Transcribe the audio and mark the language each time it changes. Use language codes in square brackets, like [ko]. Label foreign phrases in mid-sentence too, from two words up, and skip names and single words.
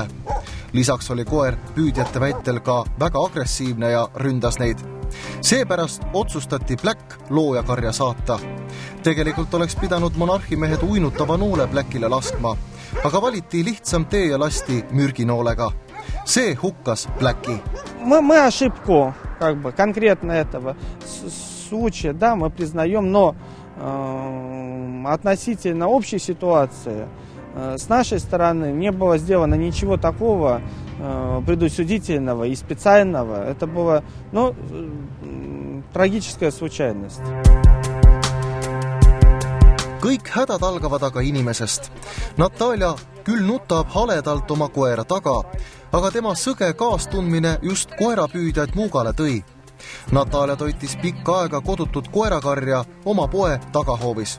[et] Lisaks oli koer püüdjate väitel ka väga agressiivne ja ründas neid. Seepärast otsustati Black loojakarja saata. Tegelikult oleks pidanud Monarhi-mehed uinutava noole Blackile laskma, aga valiti lihtsam tee ja lasti mürginoolega. See hukkas Blacki. [ru] Мы ошибку конкретно этого случая, да, мы признаем, но относительно общей ситуации с нашей стороны не было сделано ничего такого предусудительного и специального. Это была, трагическая случайность. [et] Kõik hädad algavad aga inimesest. Natalja küll nutab haledalt oma koera taga, aga tema sõge kaastundmine just koerapüüdjaid Muugale tõi. Natalja toitis pikka aega kodutud koerakarja oma poe tagahoovis.